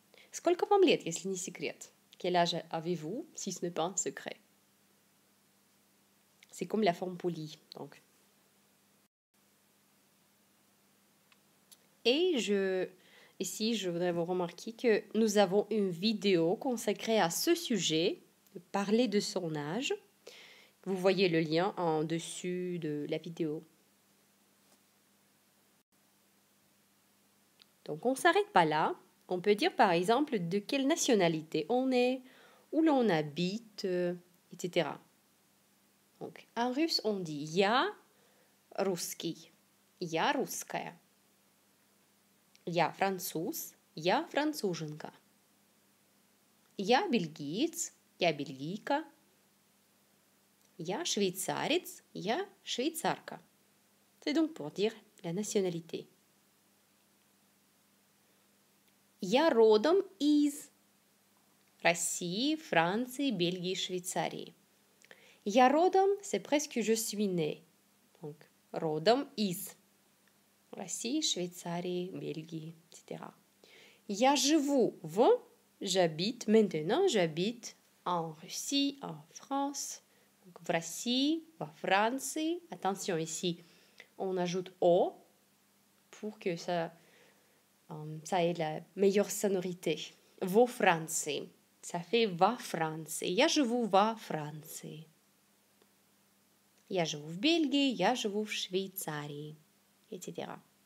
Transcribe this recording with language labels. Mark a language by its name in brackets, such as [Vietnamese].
[Russian] Сколько вам лет, если не секрет? [French] Quel âge avez-vous, si ce n'est pas un secret? C'est comme la forme polie, donc. Et ici, je voudrais vous remarquer que nous avons une vidéo consacrée à ce sujet, de parler de son âge. Vous voyez le lien en dessus de la vidéo. Donc, on ne s'arrête pas là. On peut dire, par exemple, de quelle nationalité on est, où l'on habite, etc. Donc, en russe, on dit « [Russian] Я русский», «Я русская». Я француз, я француженка. Я бельгиец, я бельгийка. Я швейцарец, я швейцарка. [French] C'est donc pour dire la nationalité. [Russian] Я родом из России, Франции, Бельгии, Швейцарии. Я родом, [French] c'est presque je suis né. [Russian] Donc, родом из России, Швейцарии, Бельгии, etc. Я живу в, [French] j'habite, maintenant j'habite en Russie, en France, donc [Russian] в России, во Франции. [French] Attention ici, on ajoute O pour que ça ait la meilleure sonorité. [Russian] Во Франции, [French] ça fait [Russian] во Франции. Я живу во Франции. Я живу в Бельгии, я живу в Швейцарии, etc.